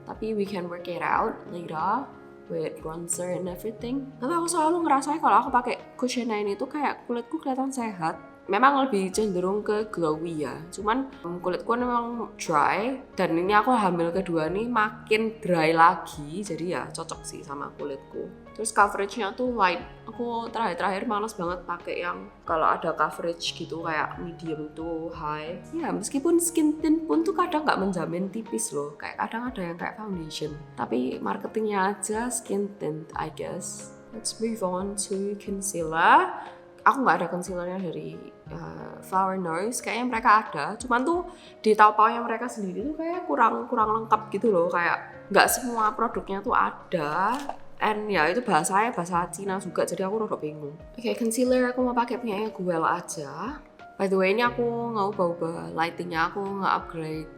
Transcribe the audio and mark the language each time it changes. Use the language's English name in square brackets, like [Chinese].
[Indonesian] Tapi [English] we can work it out later with bronzer and everything. [Indonesian] Tapi aku selalu ngerasanya kalau aku pakai cushionnya ini tuh kayak kulitku kelihatan sehat. Memang lebih cenderung ke glowy ya, cuman kulitku memang dry, dan ini aku hamil kedua nih makin dry lagi, jadi ya cocok sih sama kulitku. Terus coveragenya tuh light. Aku terakhir males banget pakai yang kalau ada coverage gitu kayak [English] medium to high. [Indonesian] Ya meskipun skin tint pun tuh kadang nggak menjamin tipis loh, kayak kadang ada yang kayak foundation. Tapi marketingnya aja skin tint [English] I guess. Let's move on to concealer. [Indonesian] Aku nggak ada concealernya dari Flower Noise, kayaknya mereka ada, cuman tuh di taopao yang mereka sendiri tuh kayak kurang lengkap gitu loh, kayak nggak semua produknya tuh ada, and ya itu bahasa Cina juga, jadi aku rada bingung. Oke, concealer aku mau pakai punyanya Guel aja. [English] By the way, [Indonesian] ini aku nggak ubah lightingnya, aku nggak upgrade.